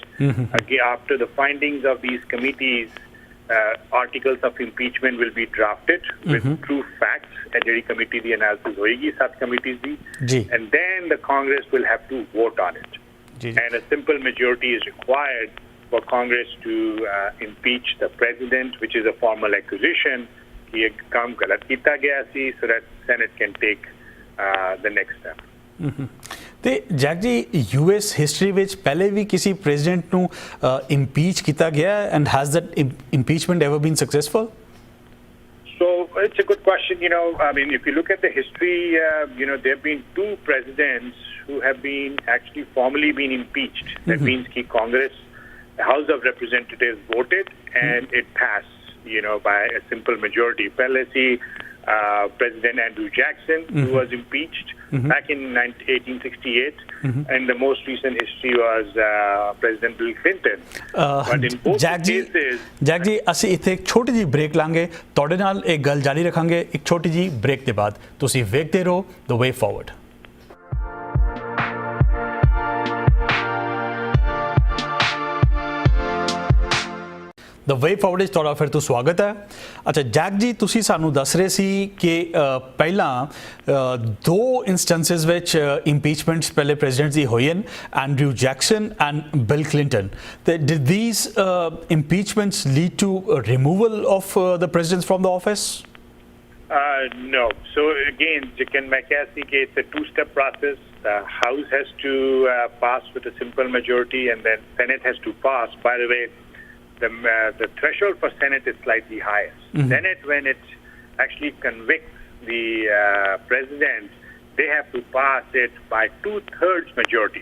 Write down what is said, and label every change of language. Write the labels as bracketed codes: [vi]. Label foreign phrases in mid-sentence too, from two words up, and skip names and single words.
[en] Again, after the findings of these committees, articles of impeachment will be drafted with true facts, and the committee the analysis hoegi, sat committees di, and then the Congress will have to vote on it. And a simple majority is required for Congress to impeach the president, which is a formal accusation [pa] ਕਿ ਇੱਕ ਕੰਮ ਗਲਤ ਕਿਆ ਗਿਆ ਸੀ, [en] so that Senate can take the next step. [pa] ਤੇ ਜੈਕ ਜੀ US ਹਿਸਟਰੀ ਵਿੱਚ ਪਹਿਲੇ ਵੀ ਕਿਸੇ ਪ੍ਰੈਜ਼ੀਡੈਂਟ ਨੂੰ ਇੰਪੀਚ ਕੀਤਾ ਗਿਆ [en] and has that impeachment ever been successful? So it's a good question. I mean, if you look at the history, there have been two presidents who have been actually formally been impeached. That means that Congress, the House of Representatives voted and it passed, by a simple majority. [pa] ਪਹਿਲੇ ਸੀ [en] President Andrew Jackson, who was impeached back in 1868, and the most recent history was President Bill Clinton. But in both cases, [pa] ਜੈਕ ਜੀ ਅਸੀਂ ਇੱਥੇ ਇੱਕ ਛੋਟੀ ਜਿਹੀ ਬ੍ਰੇਕ ਲਾਂਗੇ, ਤੁਹਾਡੇ ਨਾਲ ਇਹ ਗੱਲ ਜਾਰੀ ਰੱਖਾਂਗੇ ਇੱਕ ਛੋਟੀ ਜਿਹੀ ਬ੍ਰੇਕ ਦੇ ਬਾਅਦ। ਤੁਸੀਂ ਵੇਖਦੇ ਰਹੋ ਦ ਵੇ ਫਾਰਵਰਡ। ਦ ਵੇ ਫਾਰਵਰਡ ਵਿੱਚ ਤੁਹਾਡਾ ਫਿਰ ਤੋਂ ਸਵਾਗਤ ਹੈ। ਅੱਛਾ ਜੈਕ ਜੀ, ਤੁਸੀਂ ਸਾਨੂੰ ਦੱਸ ਰਹੇ ਸੀ ਕਿ ਪਹਿਲਾਂ ਦੋ ਇੰਸਟੈਂਸਿਸ ਵਿੱਚ ਇੰਪੀਚਮੈਂਟਸ ਪਹਿਲੇ ਪ੍ਰੈਜ਼ੀਡੈਂਟਸ ਦੀ ਹੋਈ ਹਨ, ਐਂਡਰਿਊ ਜੈਕਸਨ ਐਂਡ ਬਿਲ ਕਲਿੰਟਨ। [en] ਤੇ did these impeachments lead to removal of the presidents from the office? No. So again, it's a two-step process. The House has to pass with a simple majority, and then Senate has to pass. By the way, the threshold for Senate is slightly higher. Senate, when it actually convicts the president, they have to pass it by 2/3 majority.